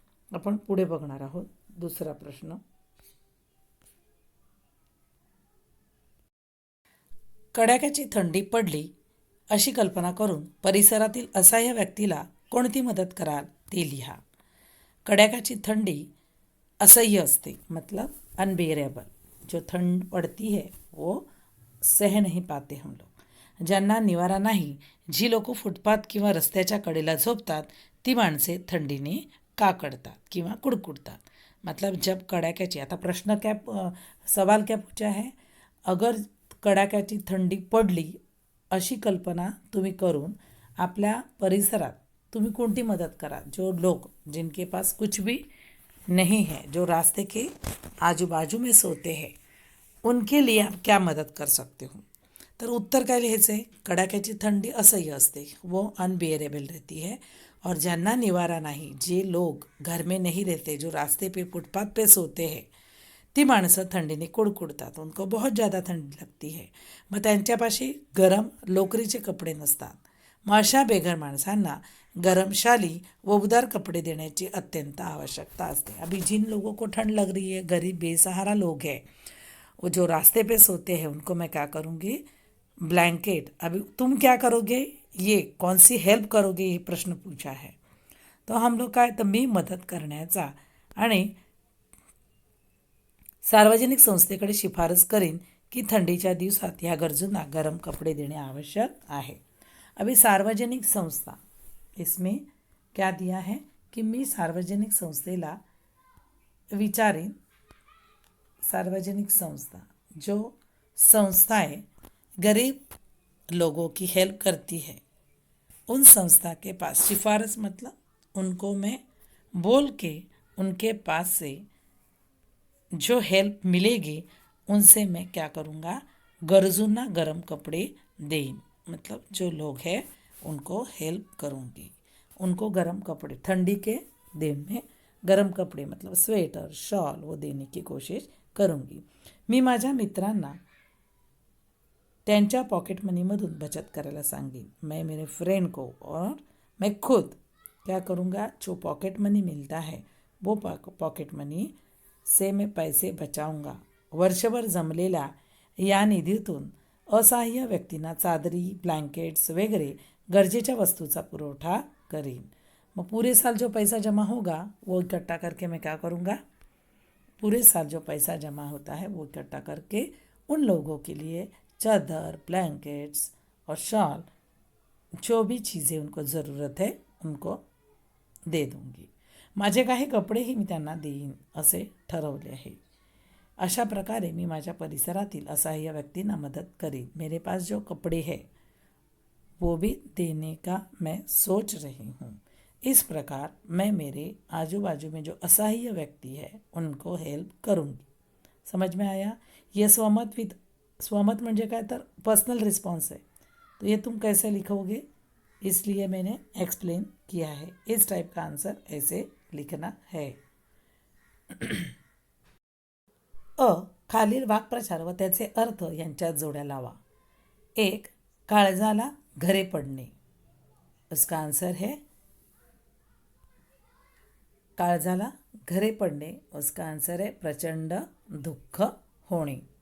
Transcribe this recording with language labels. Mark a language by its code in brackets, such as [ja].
[mr] आपण पुढे बघणार आहोत. दुसरा प्रश्न, कडाक्याची थंडी पडली अशी कल्पना करून परिसरातील असहाय्य व्यक्तीला कोणती मदत कराल ते लिहा. कडाक्याची थंडी असह्य असते, मतलब अनबेरेबल. [hi] जो ठंड पड़ती है वो सह नहीं पाते हम लोग. [mr] ज्यांना निवारा नाही, जी लोक फुटपाथ किंवा रस्त्याच्या कडेला झोपतात, ती माणसे थंडीने काकडतात किंवा कुडकुडतात. [hi] मतलब जब [mr] कडाक्याची, आता प्रश्न [hi] सवाल क्या पूछा है? [mr] अगर कडाक्याची थंडी पडली अशी कल्पना तुम्ही करून आपल्या परिसरात तुम्ही कोणती मदत करा? [hi] जो लोग जिनके पास कुछ भी नहीं है, जो रास्ते के आजू बाजू में सोते हैं, उनके लिए आप क्या मदद कर सकते हो? [mr] तर उत्तर काय लिहायचं आहे? कडाक्याची थंडी असह्य असते, [hi] वो अनबियरेबल रहती है. और [mr] ज्यांना निवारा [hi] नहीं, जे लोग घर में नहीं रहते, जो रास्ते पे फुटपाथ पे सोते हैं, [mr] ती माणसं थंडीने कुडकुडतात. [hi] उनको बहुत ज़्यादा थंडी लगती है. [mr] मग त्यांच्यापाशी गरम लोकरीचे कपडे नसतात. मग अशा बेघर माणसांना गरम शाली व उबदार [hi] कपड़े देने की अत्यंत आवश्यकता असते. अभी जिन लोगों को ठंड लग रही है, गरीब बेसहारा लोग हैं, वो जो रास्ते पे सोते हैं उनको मैं क्या करूँगी, ब्लैंकेट। अभी तुम क्या करोगे, ये कौन सी हेल्प करोगे, ये प्रश्न पूछा है. [mr] तो हम लोग काय तर मी मदत करण्याचा आणि सार्वजनिक संस्थेकडे शिफारस करीन की थंडीच्या दिवसात ह्या गरजूंना गरम कपडे देणे आवश्यक आहे. [hi] अभी सार्वजनिक संस्था, इसमें क्या दिया है कि [mr] मी सार्वजनिक संस्थेला विचारेन. [hi] सार्वजनिक संस्था, जो संस्थाएं गरीब लोगों की हेल्प करती है, उन संस्था के पास सिफारिश मतलब उनको मैं बोल के उनके पास से जो हेल्प मिलेगी उनसे मैं क्या करूँगा, गरजूंना गरम कपड़े दें. मतलब जो लोग हैं उनको हेल्प करूँगी, उनको गरम कपड़े ठंडी के दिन में गरम कपडे मतलब स्वेटर शॉल वो देने की कोशिश करूँगी. [mr] मी माझ्या मित्रांना त्यांच्या पॉकेट मनीमधून बचत करायला सांगेन. [hi] मैं मेरे फ्रेंड को और मैं खुद क्या करूँगा, जो पॉकेट मनी मिलता है वो पॉकेट मनी से मैं पैसे बचाऊंगा. [mr] वर्षभर जमलेल्या या निधीतून असहाय्य व्यक्तींना चादरी ब्लैंकेट्स वगैरह गरजेच्या वस्तूचा पुरवठा करेन. [hi] मग पूरे साल जो पैसा जमा होगा वो इकट्ठा करके मैं क्या करूँगा, पूरे साल जो पैसा जमा होता है वो इकट्ठा करके उन लोगों के लिए चादर ब्लैंकेट्स और शॉल जो भी चीज़ें उनको ज़रूरत है उनको दे दूँगी. [mr] माझे काही कपडेही मी त्यांना देईन असे ठरवले आहे. अशा प्रकारे मी माझ्या परिसरातील असहाय्य व्यक्तींना मदत करेन. [hi] मेरे पास जो कपड़े हैं वो भी देने का मैं सोच रही हूँ. इस प्रकार मैं मेरे आजू बाजू में जो असहाय्य व्यक्ति है उनको हेल्प करूँगी. समझ में आया. [mr] ये स्वमत म्हणजे काय तर पर्सनल रिस्पॉन्स है. [hi] तो ये तुम कैसे लिखोगे, इसलिए मैंने एक्सप्लेन किया है. इस टाइप का आंसर ऐसे लिखना है. [mr] खालील वाक्प्रचार व त्याचे अर्थ यांच्यात जोड्या लावा. 1. काळजाला घरे पडणे. [hi] उसका आंसर है [mr] काळजाला घरे पडणे. [hi] उसका आंसर है [mr] प्रचंड दुःख होणे.